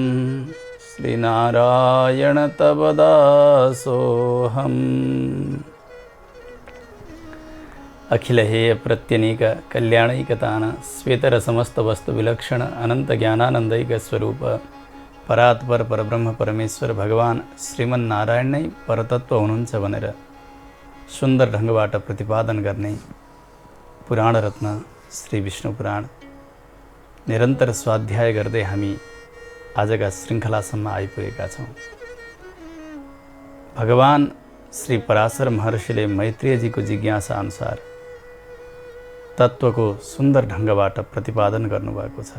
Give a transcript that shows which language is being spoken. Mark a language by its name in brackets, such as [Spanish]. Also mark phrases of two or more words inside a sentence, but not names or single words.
[Sanskrit] श्रीनारायण तव दासोऽहम्। अखिल हेय प्रत्यनीक कल्याणैकतान श्वेतर समस्त वस्तु विलक्षण अनंत ज्ञानानंदैक स्वरूप परात्पर परब्रह्म परमेश्वर [Nepali] भगवान श्रीमन्नारायण नै परतत्व हुनुहुन्छ भनेर सुन्दर ढङ्गबाट प्रतिपादन गर्ने पुराण रत्न श्री विष्णु पुराण निरन्तर स्वाध्याय गर्दै हामी आजका श्रृङ्खलासम्म आइपुगेका छौँ। भगवान श्री पराशर महर्षिले मैत्रेयजीको जिज्ञासा अनुसार तत्त्वको सुन्दर ढङ्गबाट प्रतिपादन गर्नुभएको छ।